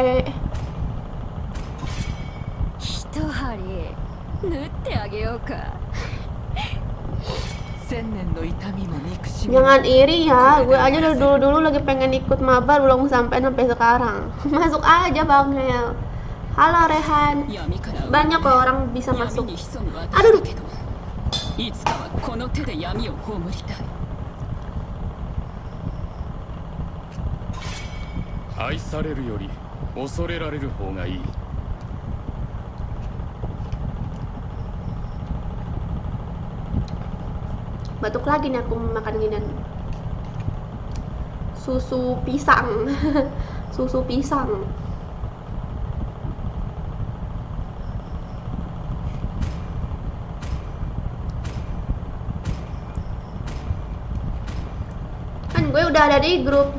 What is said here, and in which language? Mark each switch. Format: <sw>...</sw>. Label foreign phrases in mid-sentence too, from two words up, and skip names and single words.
<id>Jangan iri ya, gue aja dari dulu lagi pengen ikut mabar belum sampai sekarang. Masuk aja Bang Hel. Halo Rehan. Banyak kok orang bisa masuk. Aduh.</id> <ja>いつかはこの手で闇を葬りたい。愛されるより恐れられる方がいい。</ja> <id>Batuk lagi nih aku makan ginian. Susu pisang. Susu pisang. Kan gue udah ada di grup.</id>